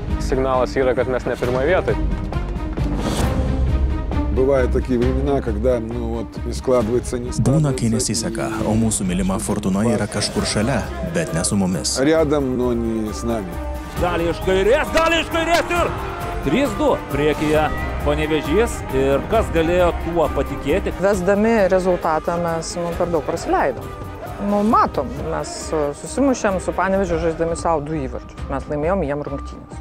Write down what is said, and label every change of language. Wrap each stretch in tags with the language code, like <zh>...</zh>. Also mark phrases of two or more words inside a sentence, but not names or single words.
<lt>signalas yra, kad mes ne pirmoje vietoje.</lt> <ru>Бывают такие времена, когда, не складывается, не складывается.</ru> <lt>Būna, kai nesiseka, o mūsų mylima Fortuna yra kažkur šalia, bet ne su mumis.</lt> <ru>Рядом, но не с нами.</ru> <lt>Gali iš kairės ir 3-2 priekyje Panevėžys. Ir kas galėjo tuo patikėti? Vesdami rezultatą mes per daug prasileidom. Matom, mes susimušėm su Panevėžiu žaisdami savo 2 įvarčius. Mes laimėjom jiem rungtynes.</lt>